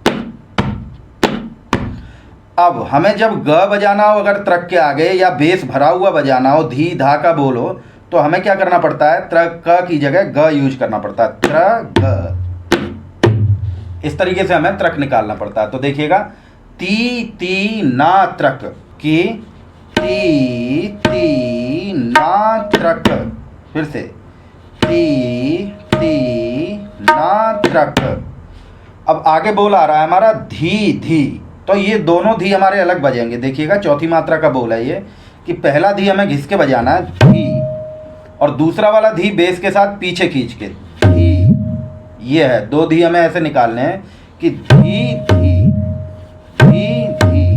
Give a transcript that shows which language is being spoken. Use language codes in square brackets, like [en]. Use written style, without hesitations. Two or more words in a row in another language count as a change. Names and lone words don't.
[hi] अब हमें जब ग बजाना हो अगर त्रक के आगे, या बेस भरा हुआ बजाना हो, धी धा का बोल हो, तो हमें क्या करना पड़ता है, त्र क की जगह ग यूज करना पड़ता है, त्र ग। इस तरीके से हमें त्रक निकालना पड़ता है। तो देखिएगा ती ती ना त्रक, की ती ती ना त्रक, फिर से ती ती ना त्रक। अब आगे बोल आ रहा है हमारा धी धी, तो ये दोनों धी हमारे अलग बजेंगे। देखिएगा चौथी मात्रा का बोल है ये कि पहला धी हमें घिस के बजाना है धी, और दूसरा वाला धी बेस के साथ पीछे खींच के धी। ये है, दो धी हमें ऐसे निकालने हैं कि धी धी धी धी।